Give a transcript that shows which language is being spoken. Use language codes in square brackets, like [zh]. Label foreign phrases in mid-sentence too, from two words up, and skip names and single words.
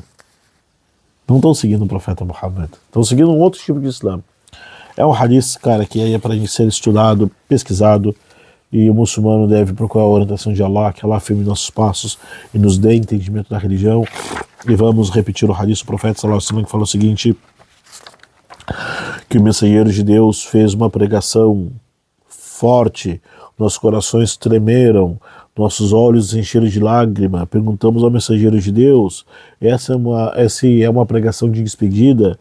[pt] Não estão seguindo o profeta Muhammad, estão seguindo um outro tipo de Islã. É um hadith, cara, que é para a gente ser estudado, pesquisado, e o muçulmano deve procurar a orientação de Allah, que Allah firme nossos passos e nos dê entendimento da religião. E vamos repetir o hadith do profeta [ar] صلى الله عليه وسلم, [pt] que fala o seguinte, que o mensageiro de Deus fez uma pregação forte, nossos corações tremeram, nossos olhos se encheram de lágrima, perguntamos ao mensageiro de Deus, essa é uma pregação de despedida?